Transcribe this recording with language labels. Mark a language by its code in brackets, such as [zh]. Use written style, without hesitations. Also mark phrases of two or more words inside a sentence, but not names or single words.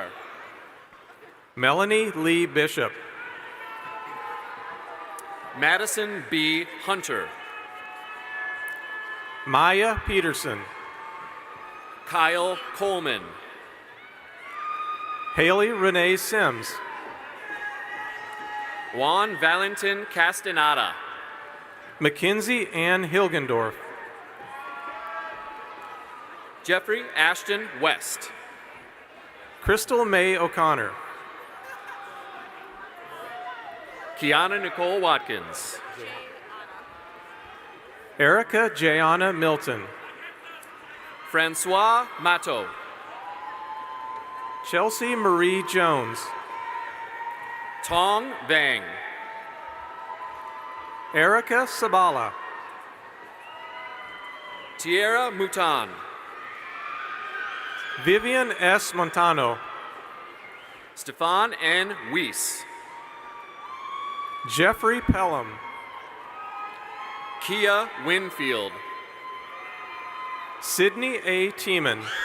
[en] Melanie Lee Bishop. Madison B. Hunter. Maya Peterson. Kyle Coleman. Haley Renee Sims. Juan Valentin Castaneda. Mackenzie Ann Hilgendorf. Jeffrey Ashton West. Crystal May O'Connor. Kiana Nicole Watkins. Erica Jayana Milton. Francois Matto. Chelsea Marie Jones. Tong Vang. Erica Sabala. Tierra Mutan. Vivian S. Montano. Stefan N. Weiss. Jeffrey Pelham. Kia Winfield. Sydney A. Tiemann.